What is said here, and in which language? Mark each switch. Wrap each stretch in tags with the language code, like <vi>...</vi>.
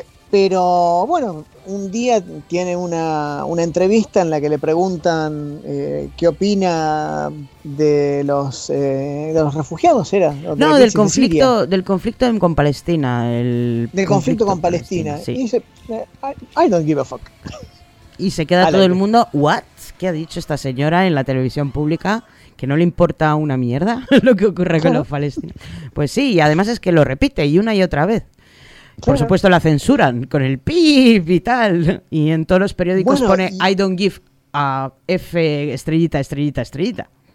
<es>Pero bueno, un día tiene una entrevista en la que le preguntan qué opina de los refugiados, ¿era? No, del conflicto de con Palestina. Palestina. Sí. Y dice,</es> <en>I don't give a fuck.</en> <es>Y se queda todo el mundo, ¿what? ¿Qué ha dicho esta señora en la televisión pública? ¿Que no le importa una mierda lo que ocurre con los palestinos? Pues sí, y además es que lo repite y una y otra vez. Claro. Por supuesto la censuran con el pip y tal. Y en todos los periódicos pone</es> <en>I don't give a F</en> <es>estrellita, estrellita, estrellita.</es>